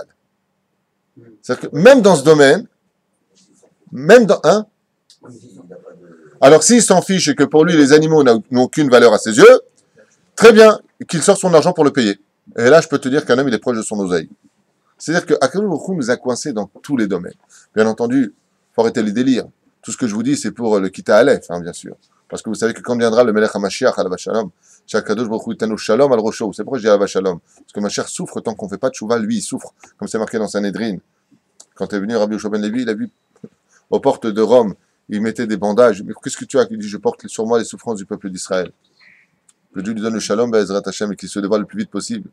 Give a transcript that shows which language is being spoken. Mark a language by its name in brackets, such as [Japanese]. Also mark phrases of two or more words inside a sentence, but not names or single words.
[French] C'est-à-dire que même dans ce domaine, même dans un, alors s'il s'en fiche et que pour lui, les animaux n'ont aucune valeur à ses yeux, Très bien, qu'il sorte son argent pour le payer. Et là, je peux te dire qu'un homme, il est proche de son oseille. C'est-à-dire que [Hebrew] הקדוש ברוך הוא [French] nous a coincés dans tous les domaines. Bien entendu, faut arrêter les délires. Tout ce que je vous dis, c'est pour le [Hebrew] כיתה א, [French] bien sûr. Parce que vous savez que quand viendra le [Hebrew] מלך המשיח, עליו השלום, שהקדוש ברוך הוא יתן שלום על ראשו. [French] C'est pourquoi je dis Alav Shalom. Parce que Mashiach souffre tant qu'on ne fait pas de Tchouva, lui, il souffre. Comme c'est marqué dans Sanhedrin. Quand est venu Rabbi Yoshua ben Levi, il a vu aux portes de Rome, il mettait des bandages. Mais qu'est-ce que tu as? Il dit, je porte sur moi les souffrances du peuple d'Israël. Que Dieu lui donne le Shalom, [Hebrew] בעזרת השם, [French] et qu'il se dévoile le plus vite possible.